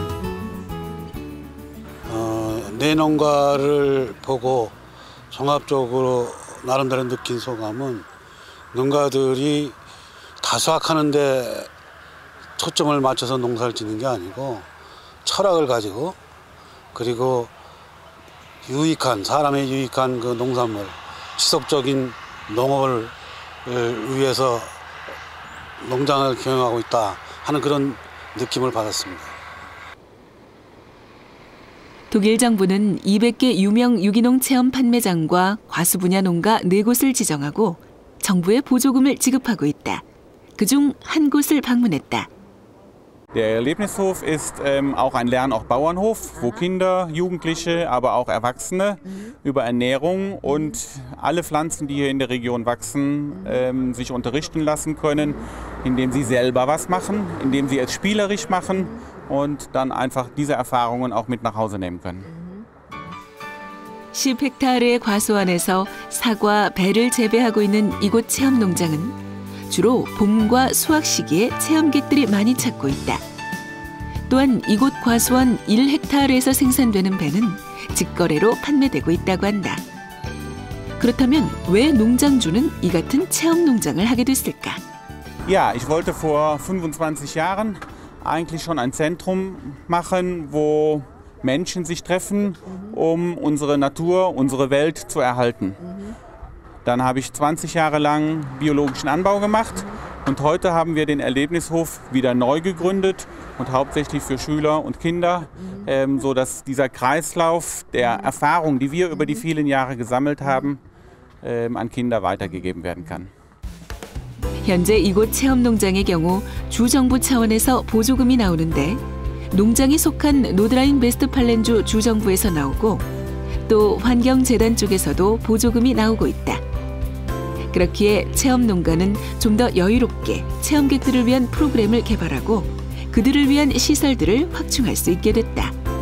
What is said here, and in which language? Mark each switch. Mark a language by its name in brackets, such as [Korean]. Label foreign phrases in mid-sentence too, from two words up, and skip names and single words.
[Korean] 내 농가를 보고 종합적으로 나름대로 느낀 소감은 농가들이 다수확하는 데 초점을 맞춰서 농사를 짓는 게 아니고 철학을 가지고 그리고 유익한 사람의 유익한 그 농산물 지속적인 농업을 위해서 농장을 경영하고 있다 하는 그런 느낌을 받았습니다. 독일 정부는 200개 유명 유기농 체험 판매장과 과수 분야 농가 4곳을 지정하고 정부의 보조금을 지급하고 있다. 그중 한 곳을 방문했다. [German] Der Erlebnishof ist auch ein Lernort-Bauernhof, wo Kinder, Jugendliche, aber auch Erwachsene über Ernährung und alle Pflanzen, die hier in der Region wachsen, sich unterrichten lassen können, indem sie selber was machen, indem sie es spielerisch machen und dann einfach diese Erfahrungen auch mit nach Hause nehmen können. [Korean] 10헥타르의 과수원에서 사과, 배를 재배하고 있는 이곳 체험농장은 주로 봄과 수확 시기에 체험객들이 많이 찾고 있다. 또한 이곳 과수원 1헥타르에서 생산되는 배는 직거래로 판매되고 있다고 한다. 그렇다면 왜 농장주는 이 같은 체험농장을 하게 됐을까? [German] Ja, ich wollte vor 25 Jahren eigentlich schon ein Zentrum machen, wo Menschen sich treffen, um unsere Natur, unsere Welt zu erhalten. Dann habe ich 20 Jahre lang biologischen Anbau gemacht und heute haben wir den Erlebnishof wieder neu gegründet und hauptsächlich für Schüler und Kinder, sodass dieser Kreislauf der Erfahrung, die wir über die vielen Jahre gesammelt haben, an Kinder weitergegeben werden kann. [Korean] 현재 이곳 체험농장의 경우 주정부 차원에서 보조금이 나오는데 농장이 속한 노드라인-베스트팔렌주 주정부에서 나오고 또 환경재단 쪽에서도 보조금이 나오고 있다. 그렇기에 체험농가는 좀 더 여유롭게 체험객들을 위한 프로그램을 개발하고 그들을 위한 시설들을 확충할 수 있게 됐다.